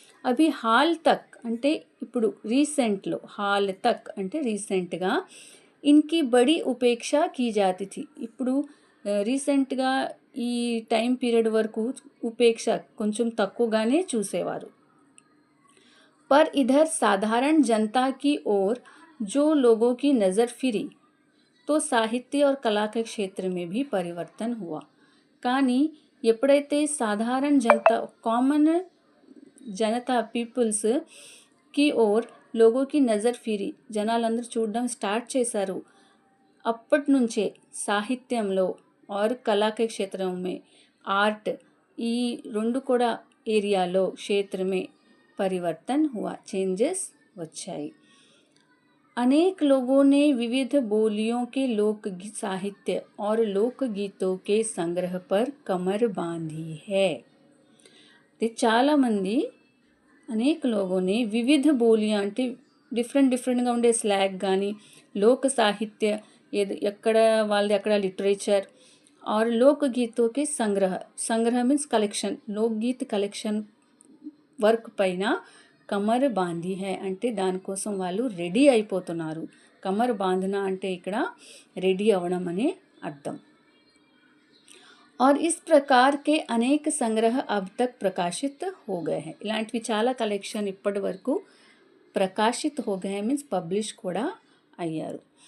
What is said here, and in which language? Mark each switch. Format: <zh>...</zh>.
<te>అవి హాల్ తక్ అంటే ఇప్పుడు రీసెంట్లో, హాల్ తక్ అంటే రీసెంట్గా,</te> <hi>ఇన్కి బడి ఉపేక్ష కీ జాతి థీ.</hi> <te>ఇప్పుడు రీసెంట్గా ఈ టైం పీరియడ్ వరకు ఉపేక్ష కొంచెం తక్కువగానే చూసేవారు.</te> <hi>पर इधर साधारण जनता की ओर जो लोगों की नज़र फिरी तो साहित्य और कला के क्षेत्र में भी परिवर्तन हुआ.</hi> <te>కానీ ఎప్పుడైతే సాధారణ జనతా, కామన్ జనతా పీపుల్స్</te> <hi>కి ఓర్ లోగోకి నజర్ ఫిరి,</hi> <te>జనాలందరూ చూడడం స్టార్ట్ చేశారు. అప్పటి నుంచే సాహిత్యంలో</te> <hi>और कला के क्षेत्रों में आर्ट</hi> <te>ఈ రెండు కూడా ఏరియాలో</te> <hi>क्षेत्र में परिवर्तन हुआ, चेंजेस వచ్చాయి. अनेक लोगों ने विविध बोलियों के लोक साहित्य और लोकगीतों के संग्रह पर कमर बांधी है.</hi> <te>చాలామంది అనేక లోగోనే వివిధ బోలియా అంటే డిఫరెంట్గా ఉండే స్లాగ్ కానీ, లోక సాహిత్య ఎక్కడ వాళ్ళది అక్కడ లిటరేచర్,</te> <hi>और लोकगीतों के संग्रह</hi> <te>मीन्स कलेक्शन, लोकगीत कलेक्शन వర్క్ పైన</te> <hi>కమర్ బాంధీ హై</hi> <te>అంటే దానికోసం వాళ్ళు రెడీ అయిపోతున్నారు. కమర్ బాంధన అంటే ఇక్కడ రెడీ అవ్వడం అనే అర్థం.</te> <hi>और इस प्रकार के अनेक संग्रह अब तक प्रकाशित हो गए हैं.</hi> <te>ఇలాంటివి చాలా కలెక్షన్ ఇప్పటి వరకు</te> <hi>ప్రకాశిత్ హో గయే</hi> <te>మీన్స్ పబ్లిష్ కూడా అయ్యారు.</te>